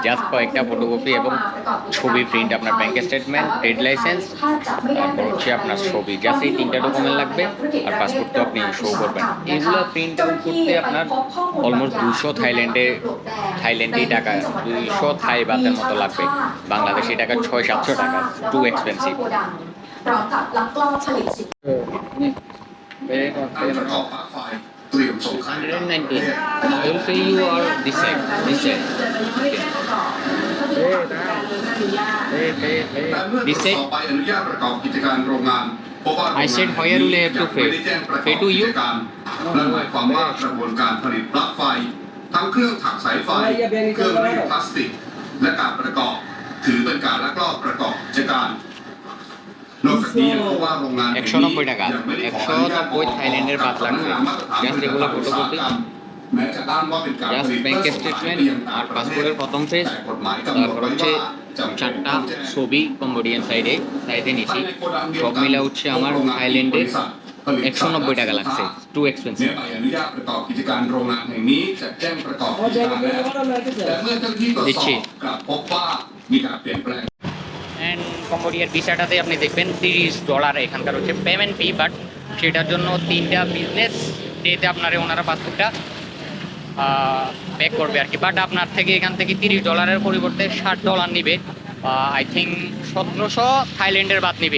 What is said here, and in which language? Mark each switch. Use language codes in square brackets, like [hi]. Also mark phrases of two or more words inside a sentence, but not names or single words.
[bn] জাস্ট কয়েকটা ফটোকপি এবং ছবি প্রিন্ট, আপনার [en] bank statement, trade license, [bn] তারপর হচ্ছে আপনার ছবি, জাস্ট এই 3টা ডকুমেন্ট লাগবে। আর পাসপোর্ট তো আপনি শো করবেন। এগুলো [en] print out [bn] করতে আপনার অলমোস্ট 200 থাইল্যান্ডি টাকা, 200 থাই বাতের মতো লাগবে। বাংলাদেশি টাকা 600-700 টাকা, [en] too expensive. So 190. I will pay you or this side. This side. This side. [th] ต่อไปอนุญาตประกอบกิจการโรงงานเพราะว่า [en] I said where will I have to pay? [th] ไม่ได้แจ้งประกอบ [en] Pay to [th] กิ [en] you? [th] จการนั่นหมายความว่ากระบวนการผลิตปลั๊กไฟทั้งเครื่องถักสายไฟเครื่องรีดพลาสติกและการประกอบถือเป็นการลักลอบประกอบกิจการนอกจากนี้ยังพบว่าโรงงาน [bn] 190 টাকা, [th] ยังไม่ได้ขออนุญาต [bn] 190 থাইল্যান্ডের বাদ লাগবে। জাস্ট এগুলো ফটোকপি, [th] แม้จะอ้างว่าเป็นการ [bn] জাস্ট [th] ผลิต [bn] ব্যাংক [th] เพื่อส่งขาย [bn] স্টেটমেন্ট [th] ไปยัง [bn] আর [th] ต่างประเท [bn] পাসপোর্টের [th] ศ [bn] প্রথম পেজ, [th] แต่กฎหมายกำหนด [bn] তারপর [th] ไว้ [bn] হচ্ছে [th] ว่าจำเป็น [bn] 4টা [th] ต้องแจ้ง [bn] ছবি কম্বোডিয়ান সাইডে নিছি। সব মিলে হচ্ছে আমার থাইল্যান্ডে 190 টাকা লাগছে, [en] too expensive. [th] เนี่ยใบอนุญาตประกอบกิจการโรงงานแห่งนี้จะแจ้งประกอบกิจการแล้วแต่เมื่อเจ้าหน้าที่ตรวจสอบกลับพบว่ามีการเปลี่ยนแปลง [bn] অ্যান্ড কম্বোডিয়ার ভিসাটাতে আপনি দেখবেন $30 এখানকার হচ্ছে পেমেন্ট ফি। বাট সেটার জন্য 3টা [en] business day-তে [bn] আপনারা ওনারা পাসপোর্টটা ব্যাক করবে আর কি। বাট আপনার থেকে এখান থেকে $30 পরিবর্তে $60 নিবে। [en] I think [bn] 1700 থাইল্যান্ডের বাদ নিবে।